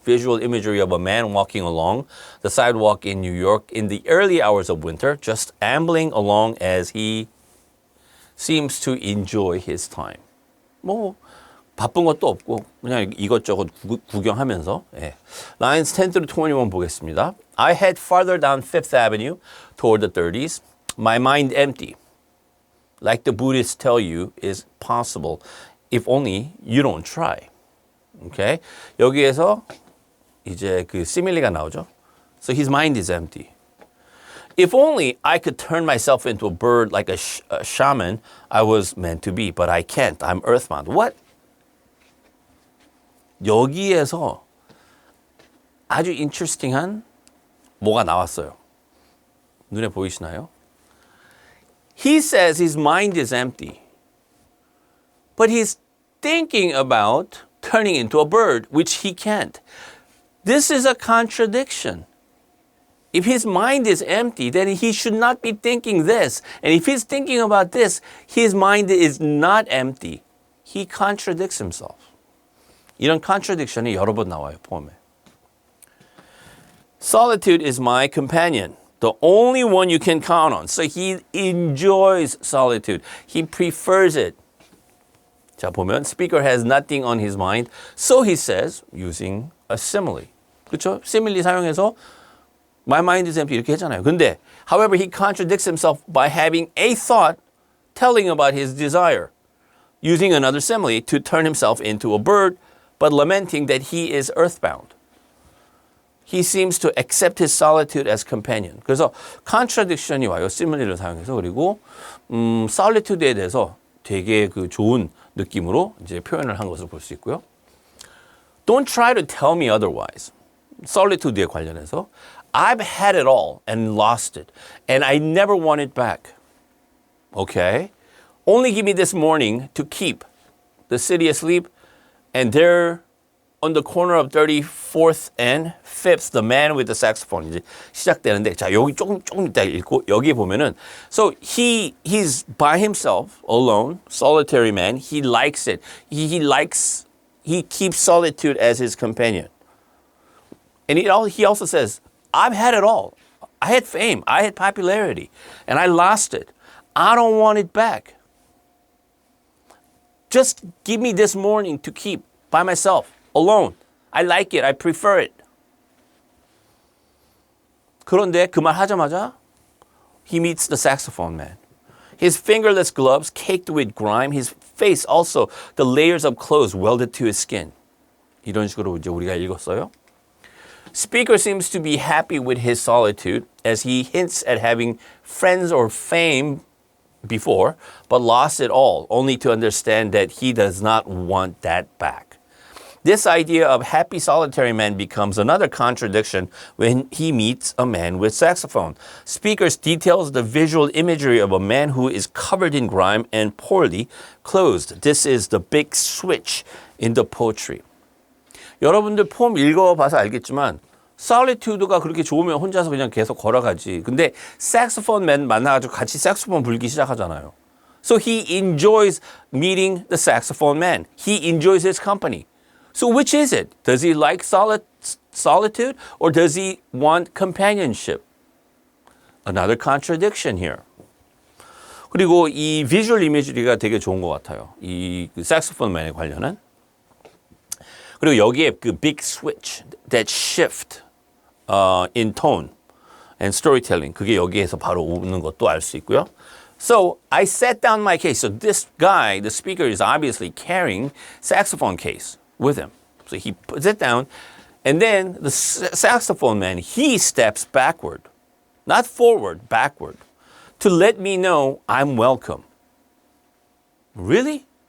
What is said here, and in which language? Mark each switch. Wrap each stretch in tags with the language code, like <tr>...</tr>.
<en>Visual imagery of a man walking along the sidewalk in New York in the early hours of winter, just ambling along as he seems to enjoy his time.</en> <ko>뭐 바쁜 것도 없고 그냥 이것저것 구경하면서. 예.</ko> <en>Lines 10 through 21</en> <ko>보겠습니다.</ko> <en>I head farther down Fifth Avenue toward the 30s, my mind empty. Like the Buddhists tell you is possible if only you don't try. Okay?</en> <ko>여기에서 이제 그 시밀리가 나오죠.</ko> <en>So his mind is empty. If only I could turn myself into a bird like a shaman I was meant to be, but I can't. I'm earthbound. What?</en> <ko>여기에서 아주 interesting한 뭐가 나왔어요. 눈에 보이시나요?</ko> <en>He says his mind is empty, but he's thinking about turning into a bird, which he can't. This is a contradiction. If his mind is empty, then he should not be thinking this. And if he's thinking about this, his mind is not empty. He contradicts himself.</en> <ko>이런 contradiction이 여러 번 나와요, 포함에.</ko> <en>Solitude is my companion, the only one you can count on. So he enjoys solitude. He prefers it.</en> <ko>자, 보면</ko> <en>speaker has nothing on his mind, so he says, using a simile.</en> <ko>그렇죠?</ko> <en>simile</en> <ko>사용해서</ko> <en>my mind is empty</en> <ko>이렇게 했잖아요. 근데</ko> <en>however, he contradicts himself by having a thought telling about his desire, using another simile to turn himself into a bird, but lamenting that he is earthbound. He seems to accept his solitude as companion.</en> <ko>그래서 contradiction이 와요. simile를 사용해서. 그리고 solitude에 대해서 되게 그 좋은 느낌으로 이제 표현을 한 것을 볼 수 있고요.</ko> <en>Don't try to tell me otherwise.</en> <ko>solitude에 관련해서</ko> <en>I've had it all and lost it, and I never want it back. Okay? Only give me this morning to keep the city asleep, and there on the corner of 34th and 5th, the man with the saxophone.</en> <ko>이제 시작되는데, 자, 여기 조금 이따 읽고, 여기 보면은,</ko> <en>so he's by himself, alone, solitary man. He likes it. He keeps solitude as his companion. And he also says, I've had it all. I had fame. I had popularity. And I lost it. I don't want it back. Just give me this morning to keep by myself, alone. I like it. I prefer it.</en> <ko>그런데 그 말 하자마자</ko> <en>he meets the saxophone man. His fingerless gloves caked with grime. His face also the layers of clothes welded to his skin.</en> <ko>이런 식으로 이제 우리가 읽었어요.</ko> <en>Speaker seems to be happy with his solitude as he hints at having friends or fame before, but lost it all, only to understand that he does not want that back. This idea of happy solitary man becomes another contradiction when he meets a man with saxophone. Speaker details the visual imagery of a man who is covered in grime and poorly clothed. This is the big switch in the poetry.</en> <ko>여러분들 포em 읽어봐서 알겠지만 solitude가 그렇게 좋으면 혼자서 그냥 계속 걸어가지. 근데 saxophoneman 만나가지고 같이 saxophone 불기 시작하잖아요.</ko> <en>So he enjoys meeting the saxophone man. He enjoys his company. So which is it? Does he like solitude or does he want companionship? Another contradiction here.</en> <ko>그리고 이 visual imagery가 되게 좋은 것 같아요. 이 saxophone man에 관련한. 그리고 여기에 그 big switch,</ko> <en>that shift in tone and storytelling,</en> <ko>그게 여기에서 바로 오는 것도 알 수 있고요.</ko> <en>So I set down my case. So this guy, the speaker, is obviously carrying saxophone case with him. So he puts it down, and then the saxophone man, he steps backward, not forward, backward, to let me know I'm welcome. Really?</en>